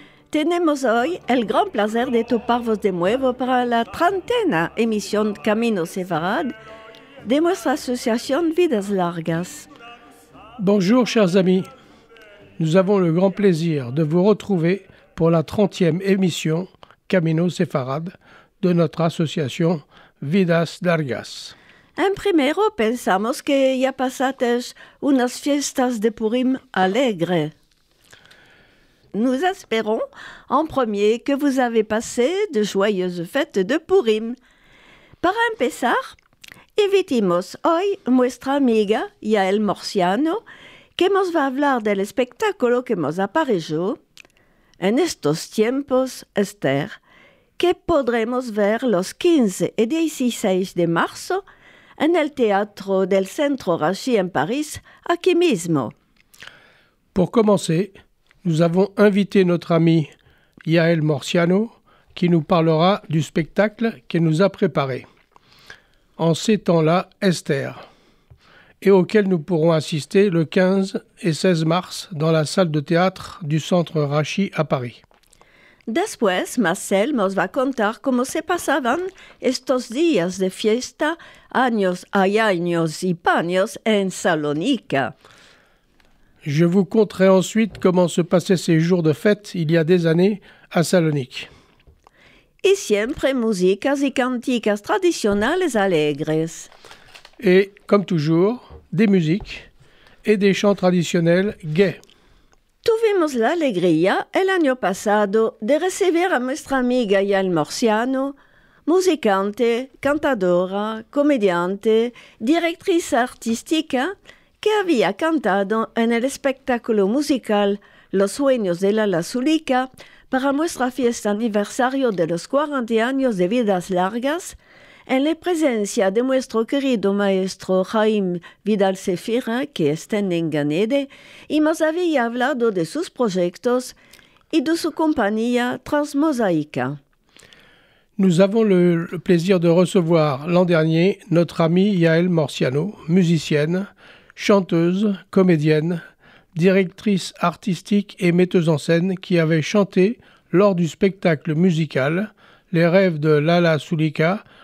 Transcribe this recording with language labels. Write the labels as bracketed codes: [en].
[lad] Tenemos hoy el gran placer de toparvos de nuevo para la 30ª emisión Camino Sefarad de nuestra association Vidas Largas. [fr] Bonjour chers amis, nous avons le grand plaisir de vous retrouver pour la 30e émission Camino Sefarad de notre association Vidas Largas. [lad] En primero pensamos que ya pasates unas fiestas de Purim alegres. [fr] Nous espérons en premier que vous avez passé de joyeuses fêtes de Purim. [lad] Para empezar, invitimos hoy nuestra amiga Yael Morciano, que nos va a hablar del espectáculo que nos apareció en estos tiempos, Esther, que podremos ver los 15 y 16 de marzo en el Teatro del Centro Rachi en Paris, aquí mismo. [fr] Pour commencer, nous avons invité notre amie Yael Morciano qui nous parlera du spectacle qu'elle nous a préparé. En ces temps-là, Esther, et auquel nous pourrons assister le 15 et 16 mars dans la salle de théâtre du Centre Rachi à Paris. [lad] Después, Marcel nos va a contar cómo se pasaban estos días de fiesta, años y paños en Salónica. [fr] Je vous conterai ensuite comment se passaient ces jours de fête il y a des années à Salonique. [lad] Y siempre músicas y canticas tradicionales alegres. [fr] Et, comme toujours, des musiques et des chants traditionnels gais. [lad] Tuvimos la alegría el año pasado de recibir a nuestra amiga Yael Morciano, musicante, cantadora, comediante, directriz artística, que había cantado en el espectáculo musical Los Sueños de la Zulica para nuestra fiesta aniversario de los 40 años de Vidas Largas, en la presencia de nuestro querido maestro Jaime Vidal Sefira, que está en Enganede, y nos había hablado de sus proyectos y de su compañía Transmosaica. [fr] Nous avons le plaisir de recevoir l'an dernier notre amie Yael Morciano, musicienne, chanteuse, comédienne, directrice artistique et metteuse en scène qui avait chanté lors du spectacle musical Les rêves de Lala Sulika